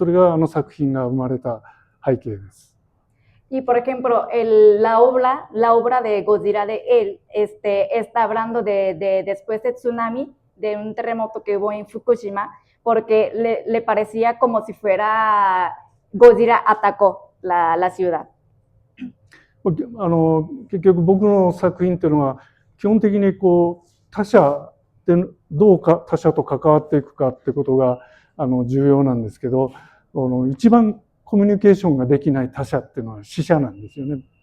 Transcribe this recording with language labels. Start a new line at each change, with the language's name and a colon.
Japanese: それが作品が生まれた背景です。
Spanish: Y por ejemplo, la obra de Godzilla de él está hablando de después del tsunami, de un terremoto que hubo en Fukushima, porque le parecía como si fuera Godzilla atacó la ciudad.
Japanese: 結局僕の作品っていうのは基本的にこう他者でどうか他者と関わっていくかってことが重要なんですけど、一番コミュニケーションができない他者っていうのは死者なんですよね。